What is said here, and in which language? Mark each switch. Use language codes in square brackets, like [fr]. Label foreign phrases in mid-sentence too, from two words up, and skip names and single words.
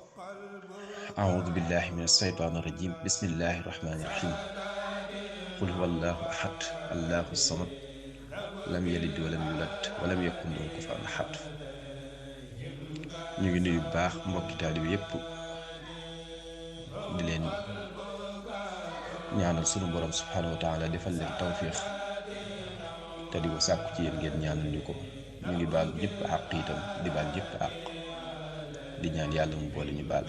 [ar] أعوذ بالله من الشيطان الرجيم بسم الله الرحمن الرحيم قل هو الله أحد الله الصمد لم يلد ولم يولد ولم يكن له كفوا أحد. [wo] ñu ngi nuyu bu baax mbokki taalibe yépp di leen ñaanal sunu borom [ar] سبحانه وتعالى [wo] defal leen tawfiix te di ko sàkku ci yéen ngeen ñaanal ñu ko. ñu ngi baal ñëpp àq itam di baal ñëpp àq di ñaan yàlla mu boole ñu baal.